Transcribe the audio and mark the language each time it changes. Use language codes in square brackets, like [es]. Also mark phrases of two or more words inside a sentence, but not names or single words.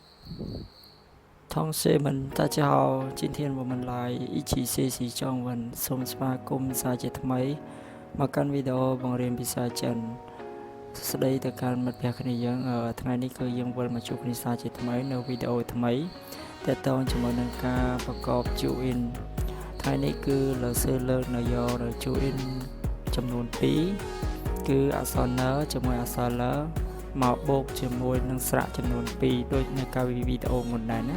[zh] 同学们，大家好，今天我们来一起学习中文。 [km] សូមស្វាគមន៍សាជាថ្មីមកកាន់វីដេអូបង្រៀនភាសាចិនស្ដីទៅកាន់មិត្តភក្តិគ្នាយើងថ្ងៃនេះគឺយើងវិលមកជួបគ្នាសាជាថ្មីនៅវីដេអូថ្មីទាក់ទងជាមួយនឹងការប្រកប join ថ្ងៃនេះគឺ លើសលើកនៅយកនៅ join ចំនួន2គឺអក្សរ n ជាមួយអក្សរ l មកបូកជាមួយនឹងស្រៈចំនួន2ដូចនៅកាលវីដេអូមុនដែរណា